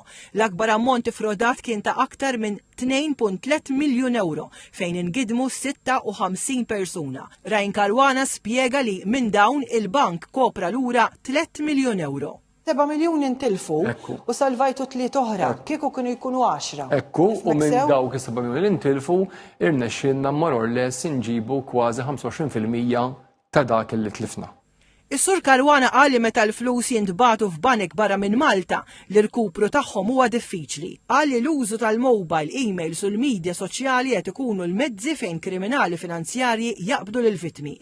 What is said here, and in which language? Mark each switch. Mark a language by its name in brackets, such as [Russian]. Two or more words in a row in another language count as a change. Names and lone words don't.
[Maltese] L-akbar ammont ifrodat kien ta' aktar minn 2.3 miljun euro fejn ingidmu 56 persuna. Ryan Caruana spjega li minn dawn il-bank kopra lura 3 miljun euro. 7 miljun intilfu u salvajtu 3 oħra, kieku kienu jkunu 10. Ekku, u minn dawk is-7 miljun intilfu irnexxinna [English] more or less [Maltese] inġibu kważi 25% ta' dak li tlifna. Is-Sur Caruana qal li meta l-flus jintbagħtu f'banek barra minn Malta l-irkupru tagħhom huwa diffiċli. Qal li l-użu tal-mobile, emails u l-medja soċjali qed ikunu l-mezzi fejn kriminali finanzjarji jaqbdu lill-vittmi.